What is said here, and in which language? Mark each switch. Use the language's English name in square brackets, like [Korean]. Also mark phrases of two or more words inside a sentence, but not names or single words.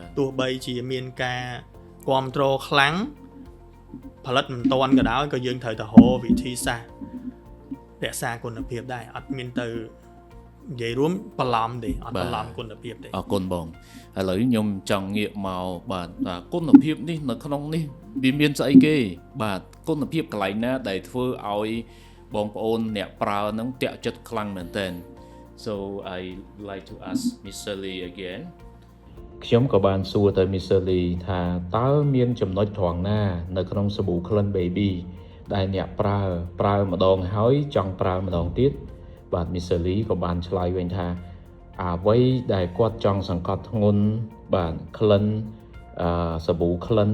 [Khmer] ទោះបីជាមានការគ្រប់គ្រងខ្លាំងផលិតមិនតាន់ក៏ដោយក៏យើងត្រូវតែរកវិធីសាស្ត្ររក្សាគុណភាពដែរអត់មានទៅនិយាយរួមបន្លំទេអត់បន្លំគុណភាពទេ អរគុណបងឥឡូវខ្ញុំចង់ងាកមកបាទគុណភាពនេះនៅក្នុងនេះវាមានស្អីគេបាទគុណភាពកន្លែងណាដែលធ្វើឲ្យបងប្អូនអ្នកប្រើហ្នឹងតាក់ចិត្តខ្លាំងមែនទែន [English] So I like to ask Mr. Lee again [Khmer] ខ្ញុំក៏បានសួរទៅ Mr. Lee ថាតើមានចំណុចត្រង់ណានៅក្នុងសាប៊ូក្លិន baby ដែលអ្នកប្រើម្ដងហើយចង់ប្រើម្ដងទៀតបាទ Mr. Lee ក៏បានឆ្លើយវិញថាអ្វីដែលគាត់ចង់សង្កត់ធ្ងន់បាទក្លិនសាប៊ូក្លិន